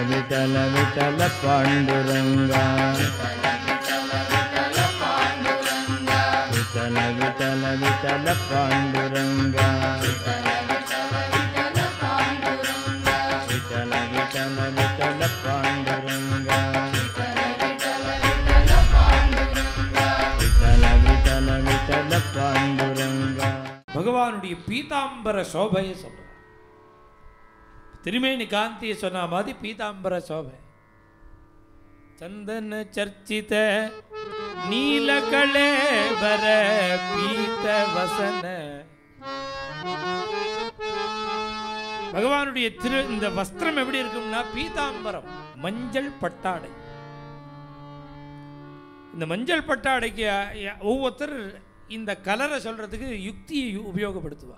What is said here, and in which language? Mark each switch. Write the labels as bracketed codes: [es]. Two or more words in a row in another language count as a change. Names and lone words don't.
[ta] विठल विठल पांडुरंगा विठल विठल विठल पांडुरंगा विठल विठल विठल पांडुरंगा विठल विठल विठल पांडुरंगा भगवानुடைய பீதாம்பர சோபையை சொல்ற திருமேனி காந்தியை சொன்ன மாதிரி பீதாம்பர சோபை [sa] चंदन चर्चित नीलकलेबर पीत वसन [ta] பகவானுடைய இந்த வஸ்திரம் எப்படி இருக்கும்னா பீதாம்பரம் மஞ்சள் பட்டாடை. இந்த மஞ்சள் பட்டாடைக்கு ஒவ்வொருத்தர் இந்த கலரை சொல்றதுக்கு யுக்தியை உபயோகப்படுத்துவார்.